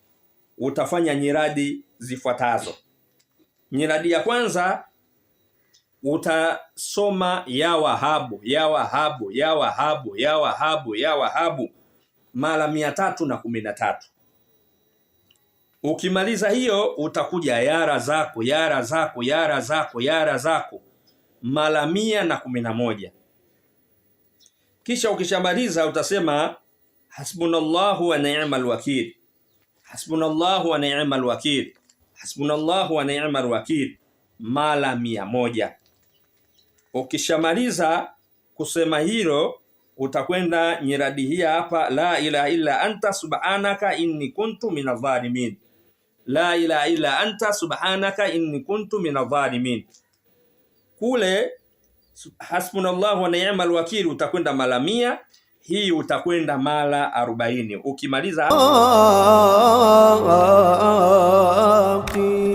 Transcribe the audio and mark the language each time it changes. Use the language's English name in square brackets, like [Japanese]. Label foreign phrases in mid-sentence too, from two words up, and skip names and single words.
[Swahili] Utafanya nyiradi zifuatazo. Nyiradi ya kwanza utasoma [Arabic] يا وهاب يا وهاب يا وهاب يا وهاب يا وهاب mara 313. [Swahili] Ukimaliza hiyo utakuja [Arabic] يا رزاق يا رزاق يا رزاق يا رزاق mara 111. [Swahili] Kisha ukishamaliza utasema [Arabic] حسبنا الله ونعم الوكيل حسبنا الله ونعم الوكيل حسبنا الله ونعم الوكيل mara 100. [Swahili] Ukishamaliza kusema hilo utakwenda nyiradi hii hapa, [Arabic] لا إله إلا أنت سبحانك إني كنت من الظالمين لا إله إلا أنت سبحانك إني كنت من الظالمين. [Swahili] Kule [Arabic] حسبنا الله ونعم الوكيل [Swahili] utakwenda mara 100, hii utakwenda mara 40. Ukimaliza